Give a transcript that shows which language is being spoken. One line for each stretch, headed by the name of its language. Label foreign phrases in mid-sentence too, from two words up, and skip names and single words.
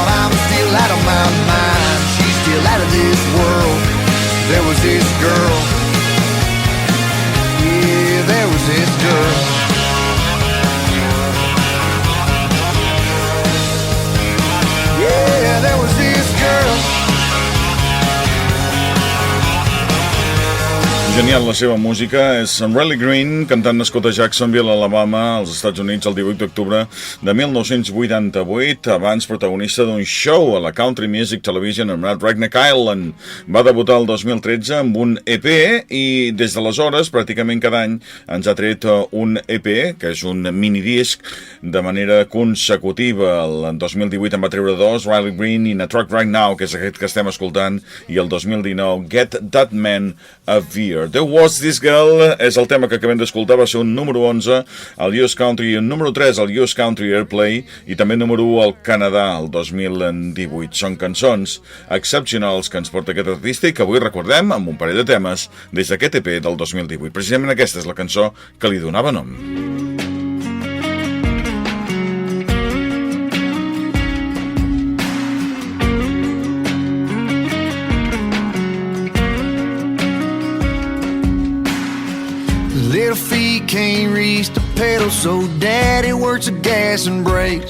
English: I'm still out of my mind, she's still out of this world. There was this girl. There was this girl. Yeah, there was this girl.
Catalan: Genial la seva música, és Riley Green, cantant nascut a Jacksonville, Alabama, als Estats Units, el 18 d'octubre de 1988, abans protagonista d'un show a la Country Music Television anomenat Redneck Island. Va debutar el 2013 amb un EP i des d'aleshores, pràcticament cada any, ens ha tret un EP, que és un minidisc, de manera consecutiva. El 2018 en va treure 2, Riley Green i In a Truck Right Now, que és aquest que estem escoltant, i el 2019, Get That Man a Beer. There Was This Girl és el tema que acabem d'escoltar, va ser un número 11 al US Country, un número 3 al US Country Airplay i també número 1 al Canadà el 2018. Són cançons excepcionals que ens porta aquest artista i que avui recordem amb un parell de temes des d'aquest EP del 2018. Precisament aquesta és la cançó que li donava nom.
English: Little feet can't reach the pedal, so daddy works the gas and brakes.